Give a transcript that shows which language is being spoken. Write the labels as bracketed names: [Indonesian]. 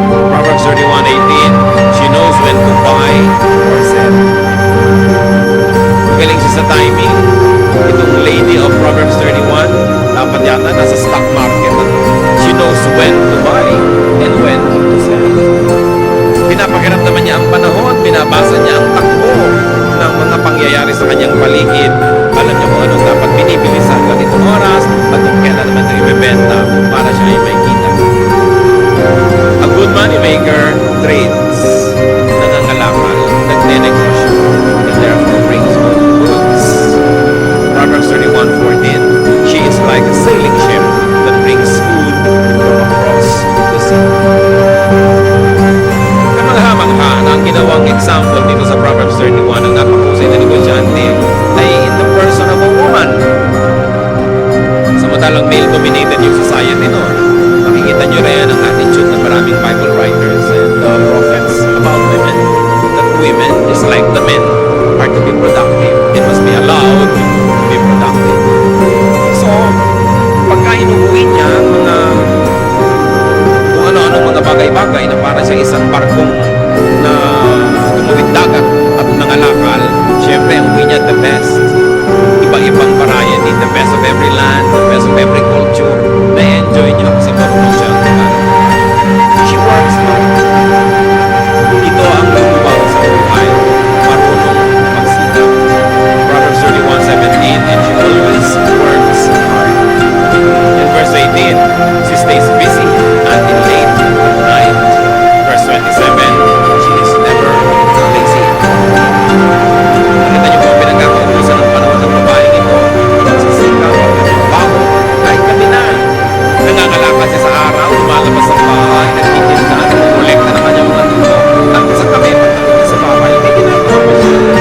[English] Proverbs 31:18, she knows when to buy or sell. [Filipino] Magaling siya sa timing. Itong lady of Proverbs 31, dapat yata nasa stock market. [English] She knows when to buy and when to sell. [Filipino] Pinapakiramdaman niya ang panahon, binabasa niya ang takbo ng mga pangyayari sa kanyang paligid. Alam niya kung anong dapat binibili sa ganitong oras at kung kailan naman ito ibebenta para siya ay may kita. [English] A good money maker trades, [Filipino] nangangalakal, nagne-negosyo, [English] and therefore brings good goods. Proverbs 31:14, she is like a sailing ship that brings food from across the sea. [Filipino] Kamangha-mangha na ang ginawang example dito sa Proverbs 31 ng napakahusay na negosyante ay [English] in the person of a woman. [Filipino] Samantalang male-dominated yung society noon. Makikita nyo rin ang attitude ng maraming [English] Bible writers and prophets about women. That women, just like the men, are to be productive. It must be allowed to be productive. [Filipino] So, pagka inuuwi niya ang mga kung ano-ano mga bagay-bagay na para sa isang barkong na tumawid dagat at nangalakal, syempre ang uwi niya [English] the best. Iba-ibang variety, the best of every land, the best of every culture. [Filipino] Na-enjoy niya kasi marunong siya. [English] She works hard. [Filipino] Ito ang lubang sa buhay. Marunong magsikap. [English] Proverbs 31:17, and she always works hard. And verse 18, she stays busy until late at night. Verse 27, she is never lazy. [Filipino] Nakita niyo po pinagkakaubusan ng panahon ng babaeng ito. Magsisikap, magtrabaho, kahit gabi na. Nangangalakal siya sa araw, lumalabas sa bahay, nagtitinda, nagkolekta na kanyang mga tubo. Tapos sa kami, pagdating sa bahay, hindi ginagawa pa siya.